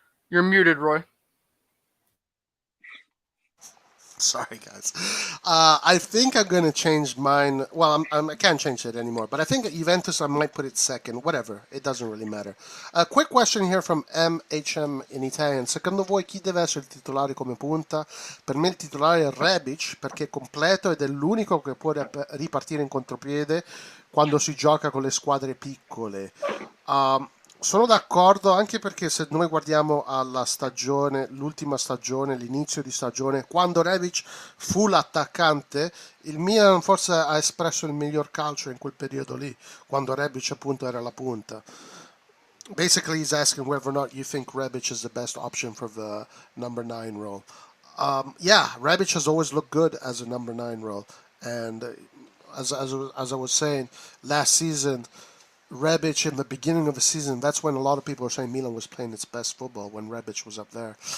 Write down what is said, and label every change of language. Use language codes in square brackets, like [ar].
[en] You're muted, Roy. Sorry, guys. I think I'm going to change mine. Well, I can't change it anymore, but I think Juventus, I might put it second. Whatever. It doesn't really matter. A quick question here from MHM in Italian. [it] Secondo voi chi deve essere il titolare come punta? Per me il titolare è Rebic perché è completo ed è l'unico che può ripartire in contropiede quando si gioca con le squadre piccole. Sono d'accordo anche perché se noi guardiamo alla stagione, l'ultima stagione, l'inizio di stagione, quando Rebic fu l'attaccante, il Milan forse ha espresso il miglior calcio in quel periodo lì, quando Rebic appunto era la punta. [en] Basically, he's asking whether or not you think Rebic is the best option for the number 9 role. Yeah, Rebic has always looked good as a number 9 role. And as I was saying, last season, Rebic in the beginning of the season, that's when a lot of people were saying Milan was playing its best football when Rebic was up there.